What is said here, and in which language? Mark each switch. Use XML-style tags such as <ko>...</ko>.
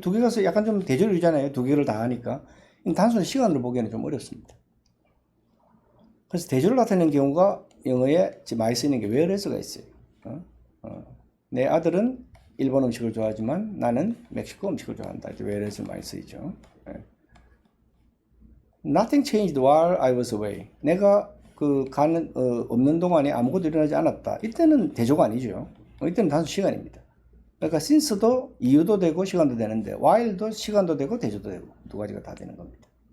<ko>두 개가 약간 좀 대조류잖아요. 두 개를 다 하니까. 단순히 시간으로 보기에는 좀 어렵습니다. 그래서 대조를 나타내는 경우가 영어에 많이 쓰이는 게 whereas가 있어요. 내 아들은 일본 음식을 좋아하지만 나는 멕시코 음식을 좋아한다. 이제 whereas를 많이 쓰이죠.</ko> <en>Nothing changed while I was away.</en> <ko>내가 없는 동안에 아무것도 일어나지 않았다. 이때는 대조가 아니죠. 이때는 단순 시간입니다. 그러니까 since도 이유도 되고 시간도 되는데 while도 시간도 되고 대조도 되고 두 가지가 다 되는 겁니다.</ko>